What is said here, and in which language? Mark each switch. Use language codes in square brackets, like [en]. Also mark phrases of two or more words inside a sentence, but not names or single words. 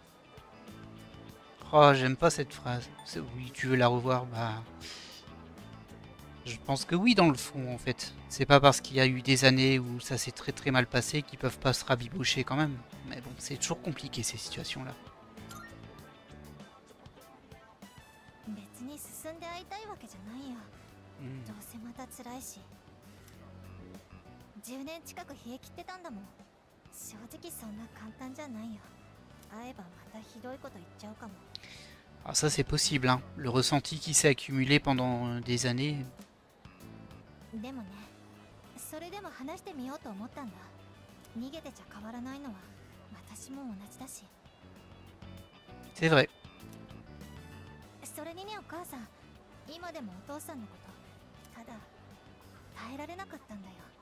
[fr] Oh, j'aime pas cette phrase. Oui, tu veux la revoir, bah... Je pense que oui, dans le fond, en fait. C'est pas parce qu'il y a eu des années où ça s'est très très mal passé qu'ils peuvent pas se rabibocher quand même. Mais bon, c'est toujours compliqué ces situations-là. [ja] 別に進んで会いたいわけじゃないよ。 Hmm. どうせまた辛いし。10年近く冷え切ってたんだもん。正直そんな簡単じゃないよ。会えばまたひどいこと言っちゃうかも。 [fr] Ah, ça c'est possible, hein. Le ressenti qui s'est accumulé pendant des années. [ja] でもね、それでも話してみようと思ったんだ。逃げてちゃ変わらないのは私も同じだし。 [fr] C'est vrai. [ja] それにね、お母さん、今でもお父さんのことただ耐えられなかったんだよ。